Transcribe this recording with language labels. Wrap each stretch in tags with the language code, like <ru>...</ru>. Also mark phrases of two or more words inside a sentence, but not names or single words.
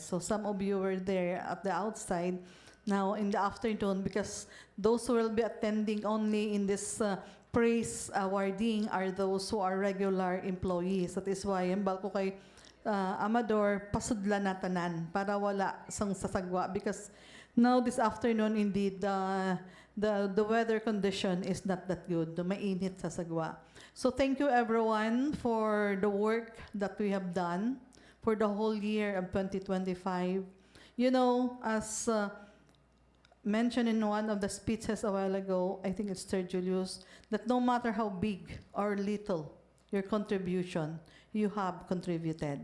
<en>So some of you were there at the outside now in the afternoon, because those who will be attending only in this praise awarding are those who are regular employees. That is why,</en> <hil>yambal ko kay Amador, pasudla na tanan para wala sang sasagwa,</hil> <en>because now this afternoon, indeed, the weather condition is not that good.</en> <hil>Mainit sa sagwa.</hil> <en>So thank you everyone for the work that we have done for the whole year of 2025. You know, as mentioned in one of the speeches a while ago, I think it's Sir Julius, that no matter how big or little your contribution, you have contributed.</en>